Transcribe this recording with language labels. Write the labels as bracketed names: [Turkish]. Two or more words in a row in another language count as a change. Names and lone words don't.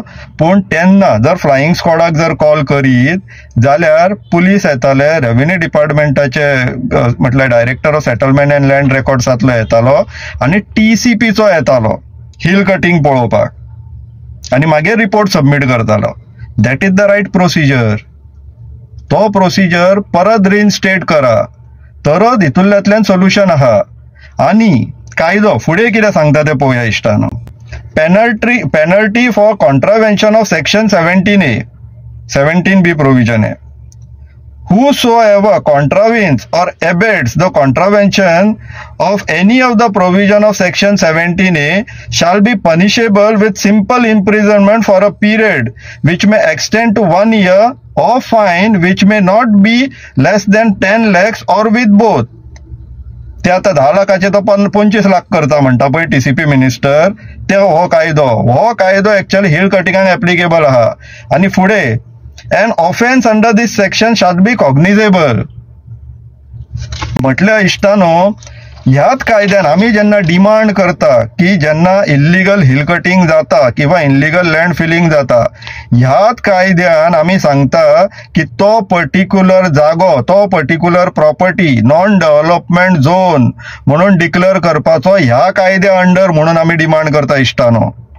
[Konkani] पूण तेन्ना जर [English] flying squadak [Konkani] जर कॉल करीत जाल्यार पुलीस येताले, [English] revenue departmentache [Konkani] म्हटल्यार डायरेक्टर ऑफ सेटलमेंट अँड लँड रेकॉर्ड्सांतलो येतालो आनी TCPचो येतालो [English] hill cutting [Konkani] पळोवपाक आनी मागीर [English] report submit [Konkani] करतालो. [English] that is the right procedure. [Konkani] तो प्रोसिजर परत रिइन्स्टेट करा, तरच हितूंतल्यातल्यान सोल्युशन आहा. आनी कायदो फुडें कितें सांगता ते पळोवया इश्टानो. [English] penalty for contravention of section 17A, 17B provision है. Whosoever contravenes or abates the contravention of any of the provision of section 17A shall be punishable with simple imprisonment for a period which may extend to 1 year or fine which may not be less than 10 lakhs or with both. [Konkani] ते आता 10 लाखाचे तो 25 लाख करता म्हणटा पळय TCP मिनिस्टर, ते हो कायदो एक्चुअली [English] hill cuttingak applicable [Konkani] आहा. आनी फुडें [English] an offense under this section shall be cognizable. [Konkani] म्हटल्या इश्टानो, ह्याच कायद्यान आमी जेन्ना डिमांड करता की जेन्ना [English] illegal hill cutting [Konkani] जाता किंवा [English] illegal land filling [Konkani] जाता, ह्याच कायद्यान आमी सांगता की तो पर्टिक्युलर जागो, तो पर्टिक्युलर प्रॉपर्टी [English] non development zone [Konkani] म्हणून डिक्लेअर करपाचो ह्या कायद्या अंडर म्हणून आमी डिमांड करता इश्टानो.